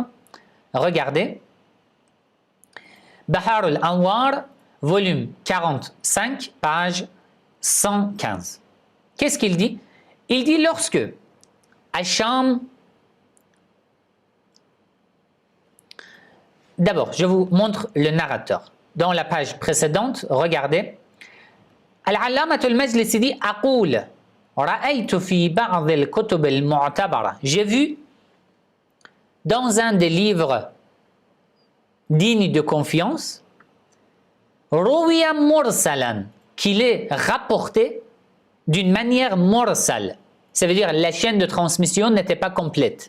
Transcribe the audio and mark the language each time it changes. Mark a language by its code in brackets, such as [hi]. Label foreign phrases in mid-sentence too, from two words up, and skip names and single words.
[fr] Regardez, Bahar al-Anwar, volume 45, page 115. Qu'est-ce qu'il dit? Il dit lorsque Hacham. D'abord, je vous montre le narrateur. Dans la page précédente, regardez. [ar] Al-Allamat al-Majlisi dit أقول، رأيت في بعض الكتب المعتبرة. [fr] J'ai vu dans un des livres dignes de confiance, [ar] روي مرسلا, [fr] qu'il est rapporté d'une manière mursal. Ça veut dire la chaîne de transmission n'était pas complète.